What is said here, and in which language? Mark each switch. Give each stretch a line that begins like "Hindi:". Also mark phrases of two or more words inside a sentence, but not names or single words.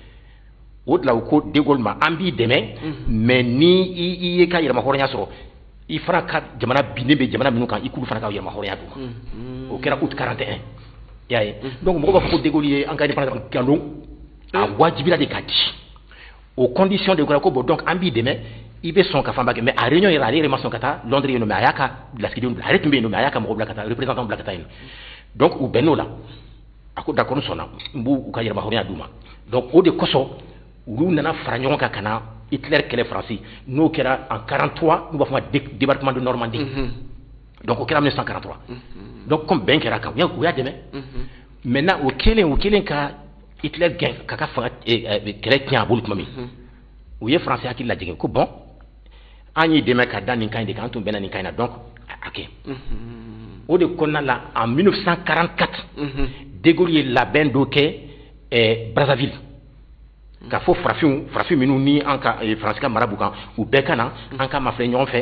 Bambara: o de la u ko De Gaulle ma an b'i dɛmɛ mais ni i ye ka yɛrɛmahɔrɔnya sɔrɔ i fana ka jamana binnen bɛ jamana minnu kan i k'ulu fana ka yɛrɛmahɔrɔnya d'u ma o kɛra août 41 i y'a ye donc mɔgɔw b'a fɔ ko De Gaulle ye an ka indépendance nkalon a wajibila de ka di
French: aux conditions de
Bambara: ko
French: bon donc
Bambara: an b'i dɛmɛ i bɛ sɔn ka fan ba kɛ mais a réunion yɛrɛ ale yɛrɛ ma sɔn ka taa Londres yen nɔ mais a y'a ka lasigidenw a yɛrɛ tun bɛ yen nɔ mais a y'a ka mɔgɔw bila ka taa représentant bila ka taa yen donc u bɛnn'o la a ko d'accord n sɔnna n b'u ka yɛrɛmahɔrɔnya d'u ma donc o de kosɔn olu nana fara ɲɔgɔn kan ka na Hitler kɛlɛ Faransi n'o kɛra en 43 n'u b'a fɔ ma
French: débarquement de Normandie
Bambara: donc o kɛra 1943
French: donc comme
Bambara: bɛn kɛra kan u y'a dɛmɛ maintenant o kelen ka Hitler gɛn k'a ka fanga kɛlɛ tiɲɛ a bolo tuma min u ye Faransi hakili lajigin ko bon an y'i dɛmɛ ka da nin kan in de kan an tun bɛnna nin kan in na donc a kɛ o de kɔnɔna la en 1944 De Gaulle ye labɛn dɔ kɛ Brazzaville ka fɔ farafin minnu ni an ka Faransi ka mara b'u kan u bɛɛ ka na an ka mafilɛ ɲɔgɔn fɛ